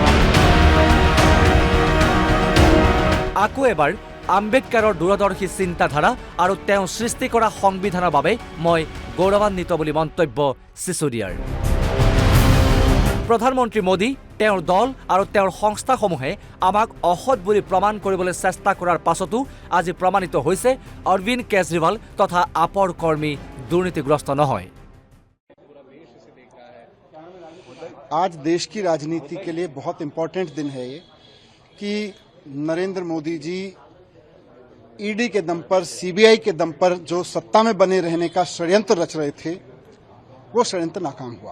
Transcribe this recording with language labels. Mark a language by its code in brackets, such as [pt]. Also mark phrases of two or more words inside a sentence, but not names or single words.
[as] আকৌ এবাৰ আম্বেদকাৰৰ দূৰদৰ্শী চিন্তাধাৰা আৰু তেওঁ সৃষ্টি কৰা সংবিধানৰ বাবে মই গৌৰৱান্বিত বুলি মন্তব্য চিচোদিয়াৰ। প্ৰধানমন্ত্ৰী মোদী, তেওঁৰ দল আৰু তেওঁৰ সংস্থাসমূহে আমাক অসৎ বুলি প্ৰমাণ কৰিবলৈ চেষ্টা কৰাৰ পাছতো আজি প্ৰমাণিত হৈছে অৰবিন্দ কেজৰিৱাল তথা আপৰ কৰ্মী দুৰ্নীতিগ্ৰস্ত নহয়। [hi] आज देश की राजनीति के लिए बहुत इम्पोर्टेंट दिन है ये कि नरेंद्र मोदी जी ईडी के दम पर, CBI के दम पर जो सत्ता में बने रहने का षड्यंत्र रच रहे थे, वो षड्यंत्र नाकाम हुआ।